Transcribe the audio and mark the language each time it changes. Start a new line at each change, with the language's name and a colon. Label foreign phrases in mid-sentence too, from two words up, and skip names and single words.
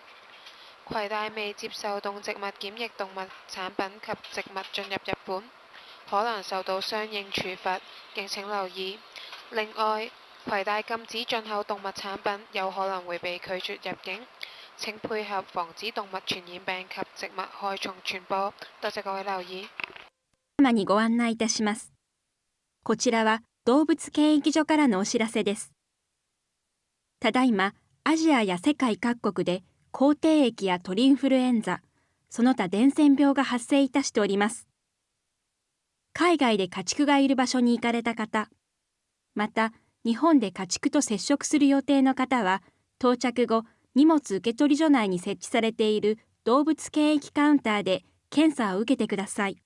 Cantonese: 攜帶未接受動植物檢疫動物產品及植物進入日本，可能受到相應處罰，敬請留意。另外，攜帶禁止進口動物產品，有可能會被拒絕入境。請配合防止動物傳染病及植物害蟲傳播。多謝各位留意。
Japanese: 様にご案内いたします。こちらは動物検疫所からのお知らせです。ただいま、アジアや世界各国で口蹄疫や鳥インフルエンザ、その他伝染病が発生いたしております。海外で家畜がいる場所に行かれた方、また日本で家畜と接触する予定の方は、到着後、荷物受取所内に設置されている動物検疫カウンターで検査を受けてください。